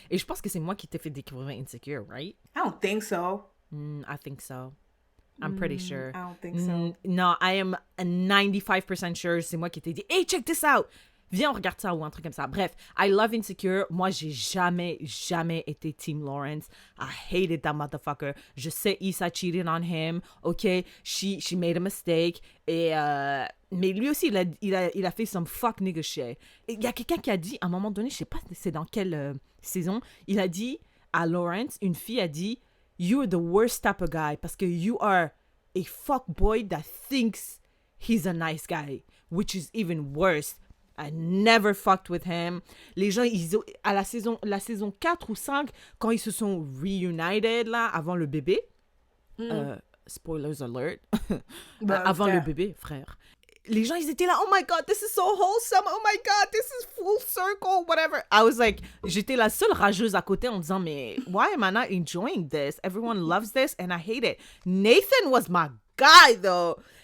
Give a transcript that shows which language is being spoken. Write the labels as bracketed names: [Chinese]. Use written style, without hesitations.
[French] Et je pense que c'est moi qui t'ai fait découvrir Insecure, right? [English] I don't think so. I think so. I'm pretty sure. I don't think so. No, I am 95% sure. [French] C'est moi qui t'ai dit, [English] hey, check this out. [French] Viens, on regarde ça ou un truc comme ça. Bref, [English] I love Insecure. [French] Moi, j'ai jamais été Team Lawrence. [English] I hated that motherfucker. [French] Je sais, [English] Issa cheated on him. OK, she made a mistake. [French] Et, mais lui aussi, il a fait [English] some fuck nigga shit. [French] Il y a quelqu'un qui a dit, à un moment donné, je sais pas c'est dans quelle saison, il a dit à Lawrence, une fille a dit, [English] you're the worst type of guy [French] parce que [English] you are a fuckboy that thinks he's a nice guy, which is even worse. I never fucked with him. [French] Les gens, à la saison 4 ou 5, quand ils se sont reunited, là, avant le bébé, [English] spoilers alert, [French] avant le bébé, frère, les gens, ils étaient là, [English] oh my god, this is so wholesome, oh my god, this is full circle, whatever. I was like, [French] j'étais la seule rageuse à côté en disant, mais [English] why am I not enjoying this? Everyone loves this and I hate it. Nathan was my guy, though.